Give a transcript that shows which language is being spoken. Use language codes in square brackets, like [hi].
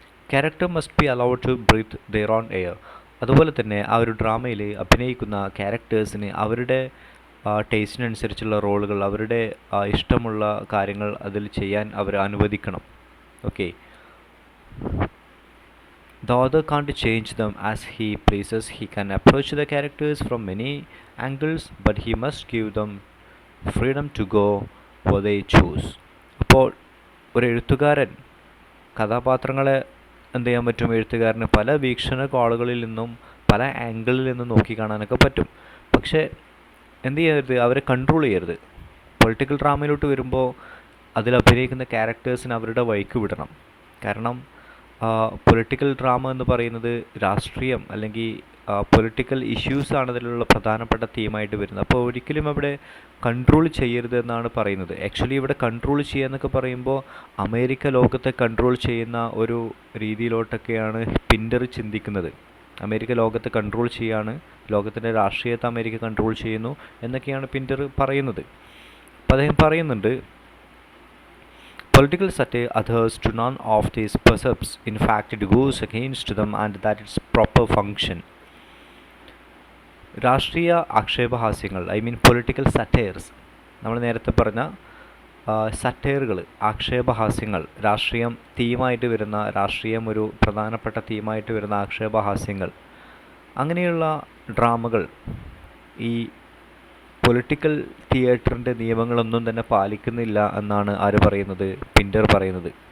[en] Character must be allowed to breathe their own air. [ml] അതുപോലെ തന്നെ ആ ഒരു ഡ്രാമയിൽ അഭിനയിക്കുന്ന ക്യാരക്ടേഴ്സിന് അവരുടെ ടേസ്റ്റിനനുസരിച്ചുള്ള റോളുകൾ, അവരുടെ ഇഷ്ടമുള്ള കാര്യങ്ങൾ അതിൽ ചെയ്യാൻ അവർ അനുവദിക്കണം. [en] Okay, the author can't change them as he pleases. He can approach the characters from many angles, but he must give them freedom to go where they choose. [ml] അപ്പോൾ ഒരു എഴുത്തുകാരൻ കഥാപാത്രങ്ങളെ എന്ത് ചെയ്യാൻ പറ്റും? എഴുത്തുകാരന് പല വീക്ഷണ കോണുകളിൽ നിന്നും പല ആംഗിളിൽ നിന്നും നോക്കിക്കാണാനൊക്കെ പറ്റും. പക്ഷേ എന്ത് ചെയ്യരുത്? അവരെ കൺട്രോൾ ചെയ്യരുത്. പൊളിറ്റിക്കൽ ഡ്രാമയിലോട്ട് വരുമ്പോൾ അതിൽ അഭിനയിക്കുന്ന ക്യാരക്ടേഴ്സിന് അവരുടെ വഴിക്ക് വിടണം. കാരണം പൊളിറ്റിക്കൽ ഡ്രാമ എന്ന് പറയുന്നത് രാഷ്ട്രീയം അല്ലെങ്കിൽ പൊളിറ്റിക്കൽ ഇഷ്യൂസാണ് അതിലുള്ള പ്രധാനപ്പെട്ട തീമായിട്ട് വരുന്നത്. അപ്പോൾ ഒരിക്കലും അവിടെ കൺട്രോൾ ചെയ്യരുത് എന്നാണ് പറയുന്നത്. ആക്ച്വലി ഇവിടെ കൺട്രോൾ ചെയ്യുക എന്നൊക്കെ പറയുമ്പോൾ അമേരിക്ക ലോകത്തെ കൺട്രോൾ ചെയ്യുന്ന ഒരു രീതിയിലോട്ടൊക്കെയാണ് പിൻഡർ ചിന്തിക്കുന്നത്. അമേരിക്ക ലോകത്തെ കൺട്രോൾ ചെയ്യാണ്, ലോകത്തിൻ്റെ രാഷ്ട്രീയത്തെ അമേരിക്ക കൺട്രോൾ ചെയ്യുന്നു എന്നൊക്കെയാണ് പിൻഡർ പറയുന്നത്. അപ്പോൾ അദ്ദേഹം പറയുന്നുണ്ട്, [en] political satire adheres to none of these precepts. In fact, it goes against them and that its proper function. [ml] രാഷ്ട്രീയ ആക്ഷേപഹാസ്യങ്ങൾ, ഐ മീൻ പൊളിറ്റിക്കൽ സറ്റയർസ്, നമ്മൾ നേരത്തെ പറഞ്ഞ സറ്റയറുകൾ, ആക്ഷേപഹാസ്യങ്ങൾ, രാഷ്ട്രീയം തീമായിട്ട് വരുന്ന, രാഷ്ട്രീയം ഒരു പ്രധാനപ്പെട്ട തീമായിട്ട് വരുന്ന ആക്ഷേപഹാസ്യങ്ങൾ, അങ്ങനെയുള്ള ഡ്രാമകൾ ഈ പൊളിറ്റിക്കൽ തിയേറ്ററിൻ്റെ നിയമങ്ങളൊന്നും തന്നെ പാലിക്കുന്നില്ല എന്നാണ് ആര് പറയുന്നത്? പിൻഡർ പറയുന്നത്.